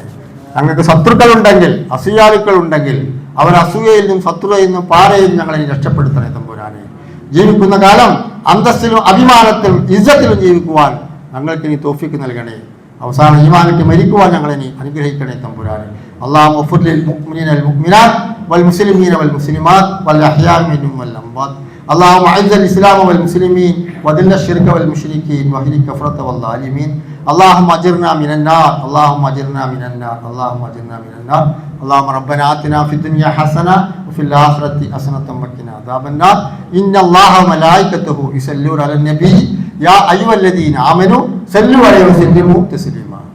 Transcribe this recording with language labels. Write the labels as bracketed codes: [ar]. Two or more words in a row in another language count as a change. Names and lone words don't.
[ml] ഞങ്ങൾക്ക് ശത്രുക്കളുണ്ടെങ്കിൽ, അസൂയാലുക്കളുണ്ടെങ്കിൽ അവർ അസൂയയിൽ നിന്നും ശത്രുതയിൽ നിന്നും പാരയിൽ നിന്നും ഞങ്ങളെ രക്ഷപ്പെടുത്തണേ തമ്പുരാനെ. ജീവിക്കുന്ന കാലം അന്തസ്സിലും അഭിമാനത്തിലും ഇസ്സത്തിലും ജീവിക്കുവാൻ ഞങ്ങൾക്ക് നീ തൗഫീഖ് നൽകണേ. അവസാനം ഈമാനിട്ട് മരിക്കുവാൻ ഞങ്ങളെ നീ അനുഗ്രഹിക്കണേ തമ്പുരാനെ. [ar] الله اغفر للمؤمنين والمؤمنات والمسلمين والمسلمات والأحياء منهم والأموات. اللهم اعز الاسلام والمسلمين وذل الشرك والمشركين واهل الكفرة والظالمين. اللهم اجرنا من النار، اللهم اجرنا من النار، اللهم اجرنا من النار. اللهم ربنا آتنا في الدنيا حسنة وفي الآخرة حسنة وقنا عذاب النار. إن الله وملائكته يصلون على النبي يا أيها الذين آمنوا صلوا عليه وسلموا تسليما.